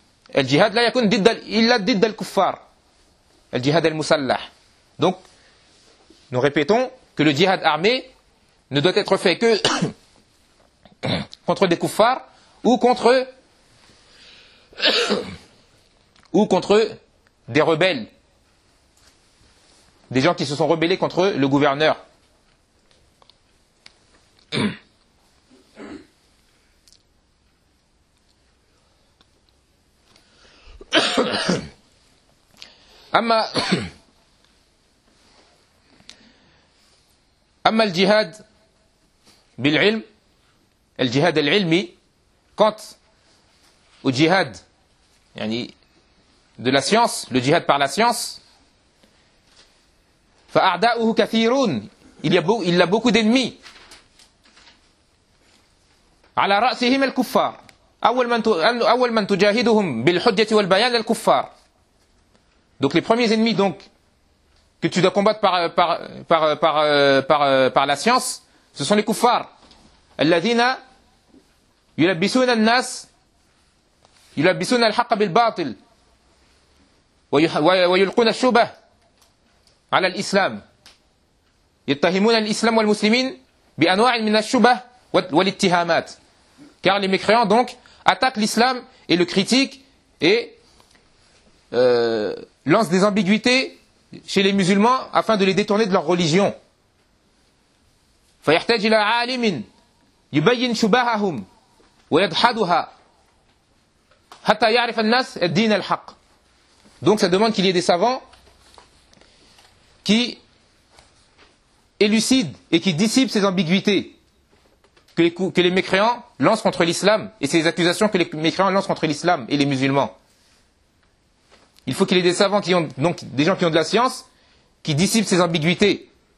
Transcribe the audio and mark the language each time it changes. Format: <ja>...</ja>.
<ar>الجهاد لا يكون ضد إلا ضد الكفار. الجهاد المسلح.</ar> <fr>Donc, nous répétons que le djihad armé ne doit être fait que contre des kuffars ou contre des rebelles. Des gens qui se sont rebellés contre le gouverneur.</fr> <ar>أما الجهاد بالعلم الجهاد العلمي</ar> <fr>quant au jihad</fr> <ar>يعني</ar> <fr>de la science le jihad par la science</fr> <ar>فأعداؤه كثيرون</ar> <fr>il y a beaucoup d'ennemis</fr> <ar>على رأسهم الكفار أول من تجاهدهم بالحجة والبيان الكفار.</ar> <fr>Donc les premiers ennemis donc que tu dois combattre par la science, ce sont les kuffars.</fr> <ar>الذين يلبسون الناس يلبسون الحق بالباطل ويلقون الشبه على الإسلام يتهمون الإسلام والمسلمين بأنواع من الشبه والاتهامات.</ar> <fr>Car les mécréants donc attaquent l'islam et le critiquent et lance des ambiguïtés chez les musulmans afin de les détourner de leur religion.</fr> <ar>فيحتاج إلى عالم يبين شبههم ويدحدها حتى يعرف الناس الدين الحق.</ar> <fr>Donc ça demande qu'il y ait des savants qui élucident et qui dissipent ces ambiguïtés que les mécréants lancent contre l'islam et ces accusations que les mécréants lancent contre l'islam et les musulmans. Il faut qu'il y ait des savants qui ont donc des gens qui ont de la science qui dissipent ces ambiguïtés.</fr>